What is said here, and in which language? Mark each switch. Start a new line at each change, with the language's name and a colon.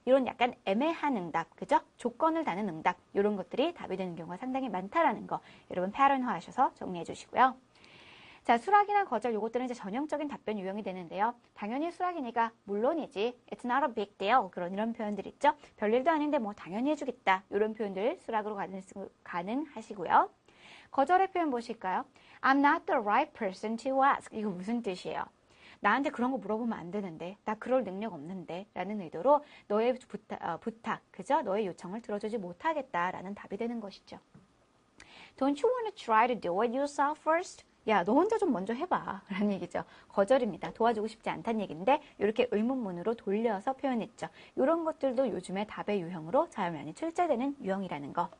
Korean: 이런 약간 애매한 응답, 그죠? 조건을 다는 응답 이런 것들이 답이 되는 경우가 상당히 많다라는 거 여러분 패턴화하셔서 정리해 주시고요. 자, 수락이나 거절 요것들은 이제 전형적인 답변 유형이 되는데요. 당연히 수락이니까 물론이지.
English: It's not a big deal.
Korean: 이런 표현들 있죠. 별일도 아닌데 뭐 당연히 해주겠다. 이런 표현들 수락으로 가능하시고요. 거절의 표현 보실까요?
English: I'm not the right person to ask.
Korean: 이거 무슨 뜻이에요? 나한테 그런 거 물어보면 안 되는데, 나 그럴 능력 없는데 라는 의도로 너의 부탁, 그죠? 너의 요청을 들어주지 못하겠다라는 답이 되는 것이죠.
English: Don't you want to try to do it yourself first?
Korean: 야, 너 혼자 좀 먼저 해봐 라는 얘기죠. 거절입니다. 도와주고 싶지 않다는 얘기인데 이렇게 의문문으로 돌려서 표현했죠. 이런 것들도 요즘에 답의 유형으로 자연히 출제되는 유형이라는 거.